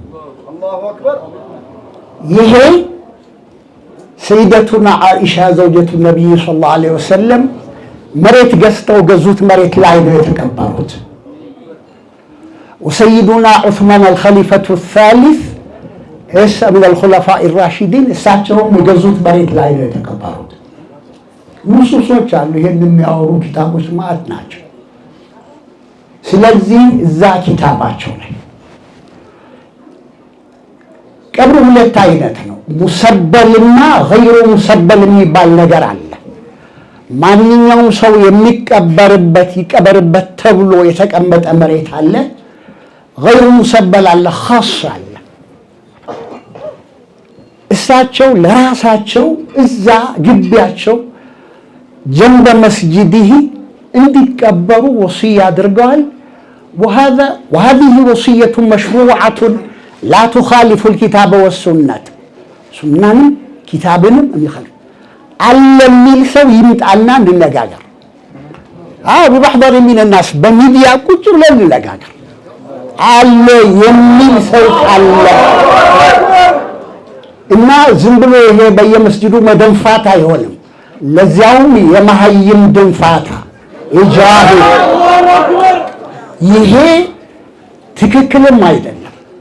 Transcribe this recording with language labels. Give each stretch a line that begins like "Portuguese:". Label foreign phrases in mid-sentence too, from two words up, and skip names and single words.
Amharic: ይሄ
Arabic: سيدتنا عائشة زوجة النبي صلى الله عليه وسلم
Amharic: መሬት ገዝተው ገዙት መሬት ላይ ነው የተቀበሩት።
Arabic: وسيدنا عثمان الخليفة الثالث من الخلفاء الراشدين
Amharic: እሳቸውም የገዙት መሬት ላይ ነው የተቀበሩት። ንሱሶች አሉ ይሄን የሚያወሩ ኪታቦች ማለት ናቸው። ስለዚህ እዛ ኪታባቸው ላይ ቀብር ሁለት አይነት ነው፣ ሙሰበልና
Arabic: غير مسبل
Amharic: የሚባል ነገር አለ። ማንኛውም ሰው የሚቀበርበት ይቀበርበት ተብሎ የተቀመጠ መሬት አለ።
Arabic: غير مسبل
Amharic: አለ፣ ኻስ አለ። እሳቸው ለራሳቸው እዛ ግቢያቸው
Arabic: جنب مسجده
Amharic: እንዲቀበሩ ወሲያ አድርገዋል።
Arabic: وهذه وصية مشروعة لا تخالف الكتاب والسنة
Amharic: ሱናንም ኪታብንም የሚخالف አለ የሚል ሰው ይምጣና እንነጋገር።
Arabic: بمحضر من الناس
Amharic: በሚዲያ ቁጭ ብለን እንነጋገር። አለ የሚል ሰው አለ እና ዝም ብሎ ይሄ በየመስጂዱ መደንፋት አይሆንም። ለዚያውም የመሀይም ድንፋታ ኢጃቢ፣ ይሄ ትክክልም አይደለም።